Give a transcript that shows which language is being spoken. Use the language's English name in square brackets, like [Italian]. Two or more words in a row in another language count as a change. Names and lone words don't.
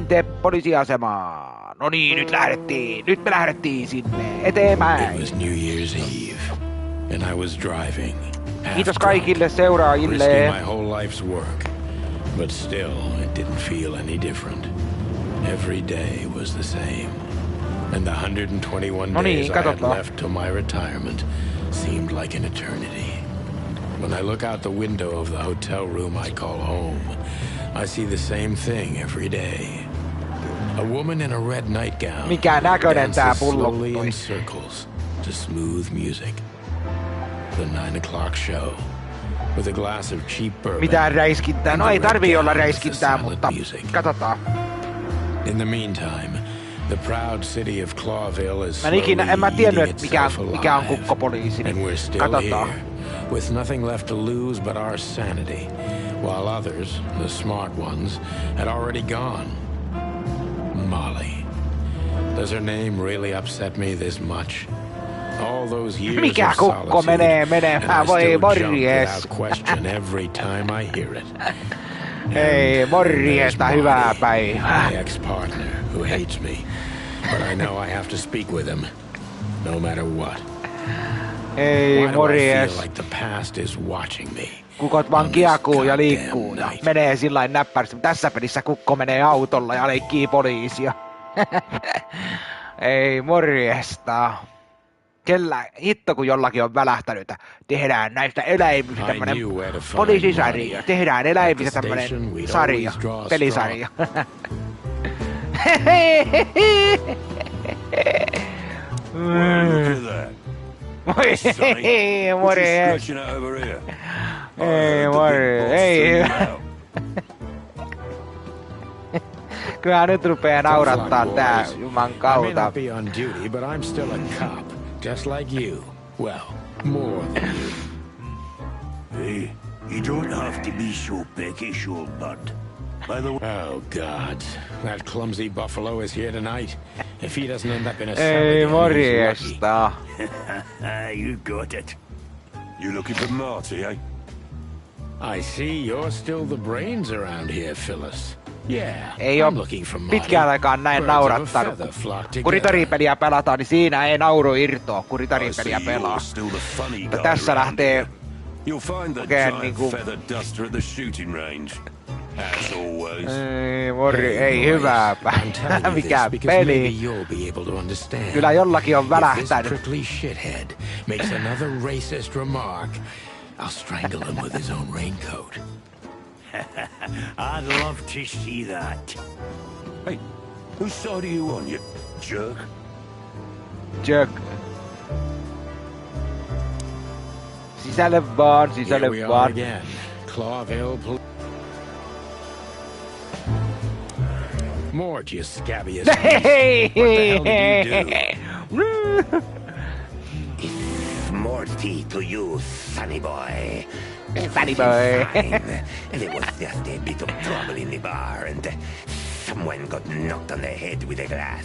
[Finnish] Inte poliisiasemaan. No niin, nyt lähdettiin. Nyt me lähdettiin sinne eteenpäin. [English] It was New Year's Eve, and I was driving. [Finnish] Kiitos kaikille seuraajille. [English] Risking my whole life's work, but still, it didn't feel any different. Every day was the same, and the 121 days I had left till my retirement seemed like an eternity. When I look out the window of the hotel room I call home, I see the same thing every day. A woman in a red nightgown dances slowly in circles to smooth music. The 9 o'clock show, with a glass of cheap bourbon. [Finnish] Mitään räiskintää. No ei tarvii olla räiskintää, mutta katsotaan. [English] In the meantime, the proud city of Clawville is [Finnish] en mä tiennyt, että mikä on kukkopoliisi. [English] And we're still here, with nothing left to lose but our sanity, while others, the smart ones, had already gone. Molly. Does her name really upset me this much? All those years of solitude, and I still jump without question every time I hear it. [Finnish] Hei, morjesta, hyvää päivää. [English] My ex-partner who hates me, but I know I have to speak with him, no matter what. [Finnish] Hei, morjes. [English] Why do I feel like the past is watching me? [Finnish] Kukot vaan kiekuu ja liikkuu ja menee sillain näppäristi. Tässä pelissä kukko menee autolla ja leikkii poliisia. Ei, morjesta. Kellä hitto kun jollakin on välähtänyt, että tehdään näistä eläimistä tämmönen poliisisarja. Tehdään eläimistä tämmönen sarja, pelisarja. Hei, morjes. Ei, morjes. Ei. Kyllä nyt rupee naurattaa tää juman kautta. [English] Just like you. Well, more than you. Hey, you don't have to be so peckish, old bud. By the way... Oh, God. That clumsy buffalo is here tonight. If he doesn't end up in a [Finnish] Ei, morjesta. [English] You got it. You looking for Marty, eh? I see you're still the brains around here, Phyllis. Yeah, [Finnish] ei oo pitkään aikaan näin naurattanut. Kun ritaripeliä pelataan, niin siinä ei nauru irtoa, kun ritaripeliä pelaa. Mutta tässä lähtee oikein niinku... Ei hyvää päivää. Mikä peli. Kyllä jollakin on välähtänyt. [English] I'll strangle him with his own raincoat. I'd love to see that. Hey, whose side are you on, you jerk? Jerk. [Finnish] Sisälle vaan, sisälle vaan. [English] Clawville. Mort, you scabby as Hey! What the hell did you do? It's Morty to you, sonny boy. Funny boy. There was just a bit of trouble in the bar, and someone got knocked on the head with a glass.